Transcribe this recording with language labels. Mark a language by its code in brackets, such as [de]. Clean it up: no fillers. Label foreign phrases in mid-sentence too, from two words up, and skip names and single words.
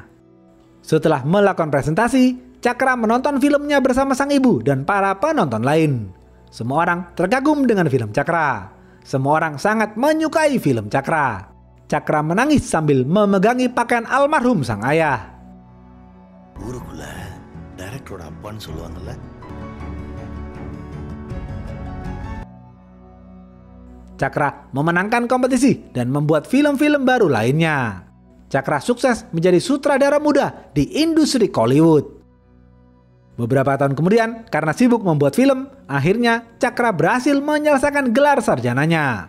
[id] Setelah melakukan presentasi, Cakra menonton filmnya bersama sang ibu dan para penonton lain. Semua orang terkagum dengan film Cakra. Semua orang sangat menyukai film Cakra. Cakra menangis sambil memegangi pakaian almarhum sang ayah. [ta] ஊருக்குள்ள டைரக்டரோட அப்பான்னு சொல்லுவாங்கல்ல. [id] Cakra memenangkan kompetisi dan membuat film-film baru lainnya. Cakra sukses menjadi sutradara muda di industri Hollywood. Beberapa tahun kemudian, karena sibuk membuat film, akhirnya Cakra berhasil menyelesaikan gelar sarjananya.